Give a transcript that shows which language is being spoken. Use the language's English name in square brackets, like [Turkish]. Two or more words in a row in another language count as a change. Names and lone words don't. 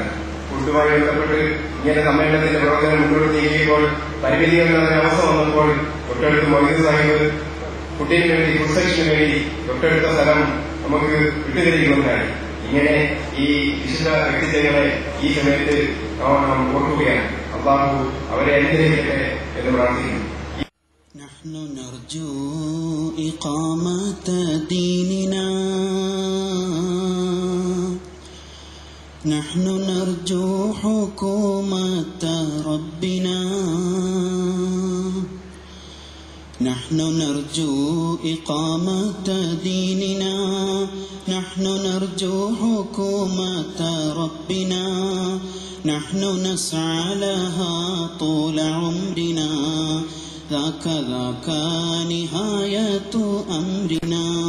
[Malayalam] ഫുഡുമായി ബന്ധപ്പെട്ട് ഇങ്ങനെ സമ്മേളനത്തിന്റെ പ്രവർത്തനം മുന്നോട്ട് നീങ്ങിയപ്പോൾ പരിമിതികൾ എന്ന അവസ്ഥ വന്നപ്പോൾ തൊട്ടടുത്ത് മൊയ്തു സാഹിബ് കുട്ടിക്ക് വേണ്ടി ഫുഡ് വേണ്ടി തൊട്ടടുത്ത സ്ഥലം നമുക്ക് വിട്ടുതരിക്കുന്നതായി. ഇങ്ങനെ ഈ വിശുദ്ധ വ്യക്തിത്വങ്ങളെ ഈ സമയത്ത് നാം ഓർക്കുകയാണ്. അള്ളാഹു അവരെ അനുഗ്രഹിക്കട്ടെ എന്ന് പ്രാർത്ഥിക്കുന്നു. [Arabic] نحن نرجو إقامة ديننا نحن نرجو حكومة ربنا نحن نرجو إقامة ديننا نحن نرجو حكومة ربنا نحن نسعى لها طول عمرنا ذاك نهاية أمرنا